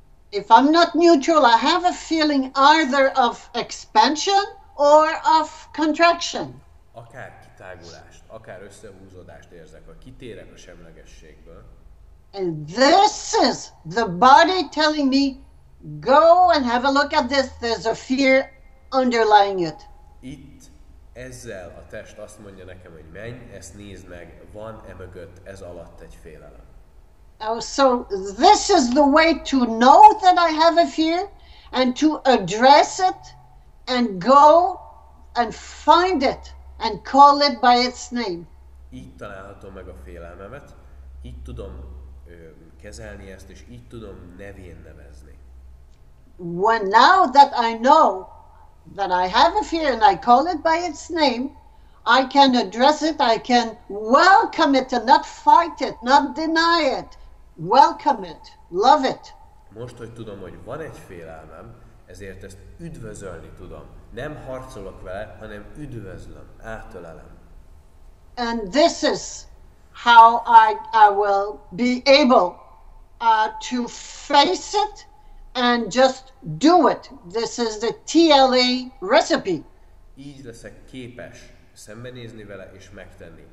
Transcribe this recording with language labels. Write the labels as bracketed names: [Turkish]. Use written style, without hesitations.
[English] if I'm not neutral, I have a feeling either of expansion or of contraction. [Hungarian] akár kitágulást, akár összehúzódást érzek, vagy kitérek a semlegességből, [English] And this is the body telling me, go and have a look at this. There's a fear underlying it. [Hungarian] itt ezzel a test azt mondja nekem, hogy menj, ezt nézd meg, van emögött, ez alatt egy félelem. [English] So this is the way to know that I have a fear and to address it and go and find it and call it by its name. [Hungarian] Így találhatom meg a félelmemet, így tudom kezelni ezt, és így tudom nevén nevezni. [English] Now that I know that I have a fear and I call it by its name, I can address it, I can welcome it and not fight it, not deny it. Welcome it, love it. [Hungarian] Most, hogy tudom, hogy van egy félelmem, ezért ezt üdvözölni tudom. Nem harcolok vele, hanem üdvözlöm, átölelem. [English] And this is how I will be able to face it and just do it. This is the TLA recipe. [Hungarian] Így leszek képes szembenézni vele és megtenni.